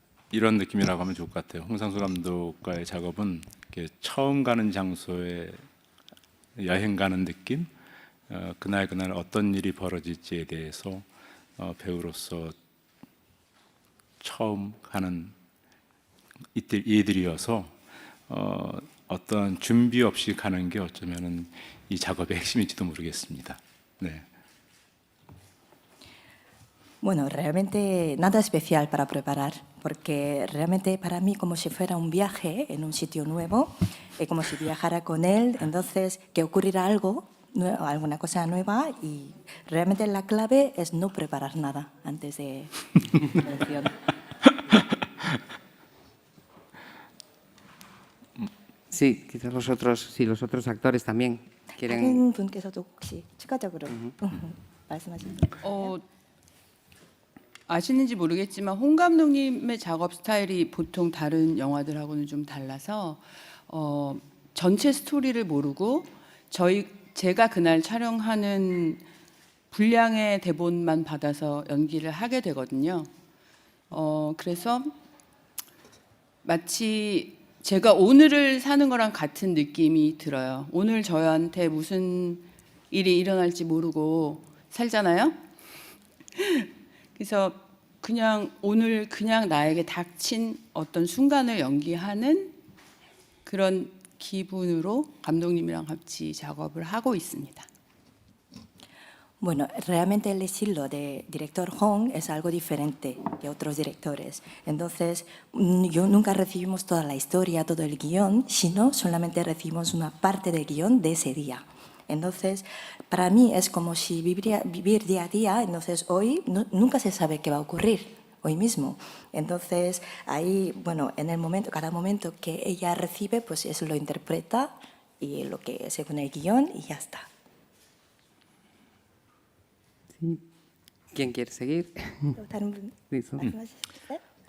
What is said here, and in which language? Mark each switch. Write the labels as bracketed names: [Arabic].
[Korean] 이런 느낌이라고 하면 좋을 것 같아요. 홍상수 감독과의 작업은 이렇게 처음 가는 장소에 여행 가는 느낌, 그날 어떤 일이 벌어질지에 대해서 배우로서 처음 가는 이들이어서 어떤 준비 없이 가는 게 어쩌면은 이 작업의 핵심일지도 모르겠습니다. 네. [Spanish] Bueno, realmente nada especial para preparar, porque realmente para mí como si fuera un viaje en un sitio nuevo, como si viajara con él, entonces que ocurrirá algo, alguna cosa nueva, y realmente la clave es no preparar nada antes de la elección. Sí, quizás los otros actores también quieren. [Korean] 다른 분께서도 혹시 추가적으로 말씀하시면. 아시는지 모르겠지만 홍 감독님의 작업 스타일이 보통 다른 영화들하고는 좀 달라서 전체 스토리를 모르고 제가 그날 촬영하는 분량의 대본만 받아서 연기를 하게 되거든요. 그래서 마치 제가 오늘을 사는 거랑 같은 느낌이 들어요. 오늘 저한테 무슨 일이 일어날지 모르고 살잖아요. 그래서 그냥 오늘 그냥 나에게 닥친 어떤 순간을 연기하는 그런 기분으로 감독님이랑 같이 작업을 하고 있습니다. [Spanish] Bueno, realmente el estilo de director Hong es algo diferente de otros directores. Entonces, nunca recibimos toda la historia, todo el guión, sino solamente recibimos una parte del guión de ese día. Entonces, para mí es como si vivir día a día. Entonces, hoy nunca se sabe qué va a ocurrir, hoy mismo. Entonces, ahí, bueno, en el momento, cada momento que ella recibe, pues eso lo interpreta y lo que según el guión y ya está. Sí. ¿Quién quiere seguir? [Korean] 다른 분 말씀하시겠어요?